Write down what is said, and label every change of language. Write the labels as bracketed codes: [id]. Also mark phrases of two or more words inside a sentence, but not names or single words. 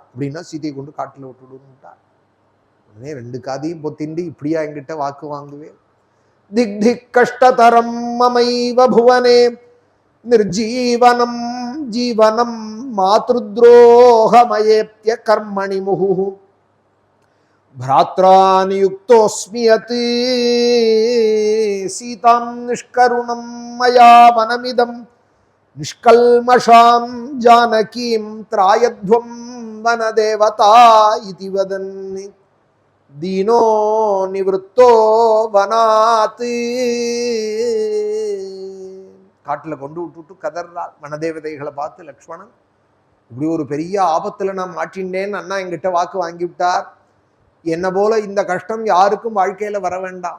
[ta] அப்படின்னா சீதையை கொண்டு காட்டில் விட்டுடுன்னுட்டார். உடனே 2 காதையும் பொத்திண்டு, இப்படியா என்கிட்ட வாக்கு வாங்குவேன், [sa] धिक् धिक् कष्टतरं ममैव भुवने निर्जीवनं जीवनम् मातृद्रोहमयेद्य कर्मणि मुहु भ्रात्रानियुक्तोऽस्मि यत् सीतां निष्करुणं मया वनमिदं निष्कल्मषां जानकीं त्रायध्वं वनदेवता इति वदन्. दीनो निवृत्तो वनात्. [ta] காட்டுல கொண்டு விட்டுட்டு கதறாள் வனதேவதைகளை பார்த்து. லக்ஷ்மணன், இப்படி ஒரு பெரிய ஆபத்துல நான் மாட்டின்றேன்னு அண்ணா என்கிட்ட வாக்கு வாங்கி விட்டார். என்ன போல இந்த கஷ்டம் யாருக்கும் வாழ்க்கையில வர வேண்டாம்.